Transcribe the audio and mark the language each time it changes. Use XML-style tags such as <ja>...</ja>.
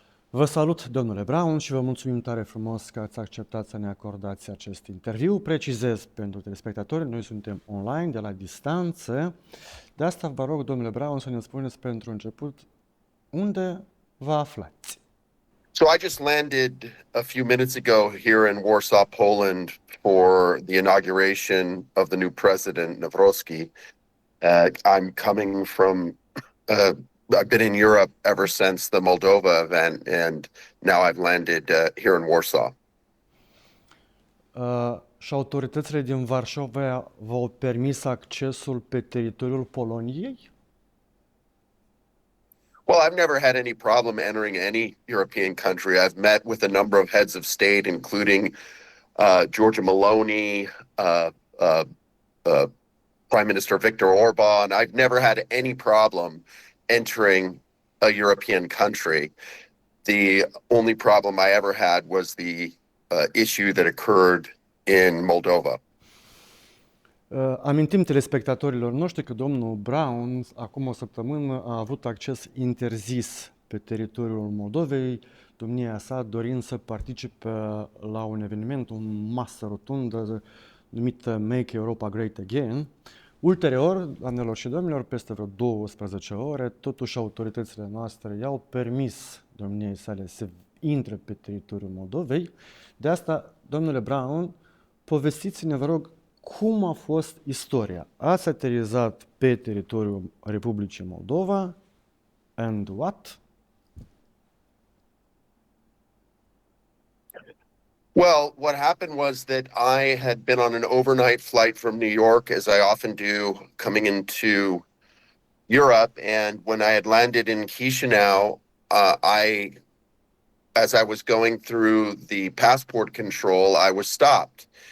<ro>Vă salut, domnule Brown, și vă mulțumim tare frumos că ați acceptat să ne acordați acest interviu. Precizez pentru telespectatori, noi suntem online, de la distanță. De asta vă rog, domnule Brown, să ne spuneți pentru început unde vă aflați.</ro> <en>So I just landed a few minutes ago here in Warsaw, Poland, for the inauguration of the new president, Nawrocki. I'm coming from, I've been in Europe ever since the Moldova event, and now I've landed here in Warsaw.</en> <ro>Și autoritățile din Varșovia v-au permis accesul pe teritoriul Poloniei?</ro> <en>Well, I've never had any problem entering any European country. I've met with a number of heads of state, including Giorgia Meloni, Prime Minister Viktor Orban. I've never had any problem entering a European country. The only problem I ever had was the issue that occurred in Moldova.</en> <ro>Amintim telespectatorilor noștri că domnul Brown, acum o săptămână, a avut acces interzis pe teritoriul Moldovei, domnia sa dorind să participe la un eveniment, o masă rotundă numită Make Europa Great Again. Ulterior, doamnelor și domnilor, peste vreo 12 ore, totuși autoritățile noastre i-au permis domniei sale să intre pe teritoriul Moldovei. De asta, domnule Brown, povestiți-ne, vă rog, cum a fost istoria. Ați aterizat pe teritoriul Republicii Moldova</ro> <en>and what? Well, what happened was that I had been on an overnight flight from New York, as I often do, coming into Europe. And when I had landed in Chisinau, as I was going through the passport control, I was stopped.</en>